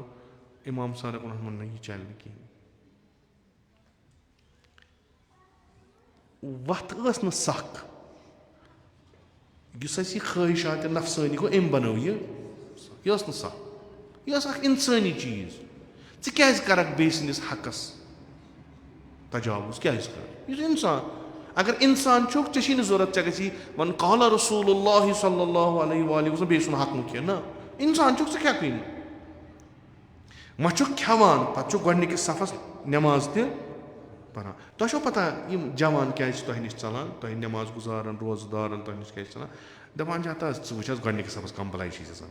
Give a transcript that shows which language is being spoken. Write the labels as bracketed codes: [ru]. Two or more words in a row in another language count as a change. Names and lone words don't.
[ks] اِمام صادق ووٚنُن نہ یہِ چَلہِ نہٕ کِہیٖنۍ. وَتھ ٲس نہٕ سکھ, یُس اَسہِ یہِ خٲہِشات نفسٲنی گوٚو أمۍ بنٲو یہِ ٲس نہٕ سکھ, یہِ ٲس اکھ اِنسٲنی چیٖز. ژٕ کیٛازِ کَرکھ بیٚیہِ سٕنٛدِس حقس تجاوُز, کیٛازِ کَرکھ, یہِ چھُ اِنسان. اگر اِنسان چھُکھ ژےٚ چھی نہٕ ضوٚرتھ, ژےٚ گژھی وَنُن [ar] قال رسول اللہ صلی اللہ علیہ وآلہ وسلم, [ks] بیٚیہِ سُنٛد حق نہٕ کینٛہہ. نہ, اِنسان چھُکھ, ژٕ کھٮ۪کھٕے نہٕ. وۄنۍ چھُکھ کھٮ۪وان, پَتہٕ چھُکھ گۄڈٕنِکِس صفس نٮ۪ماز تہِ پران. تۄہہِ چھو پتہ یِم جوان کیٛازِ چھِ تۄہہِ نِش ژلان, تۄہہِ نٮ۪ماز گُزارن روزٕ دارن تۄہہِ نِش کیٛازِ چھِ ژلان, دَپان چھِ ہتا ژٕ وٕچھ حظ گۄڈٕنِکِس صفس کَم بَلاے چھِ آسان.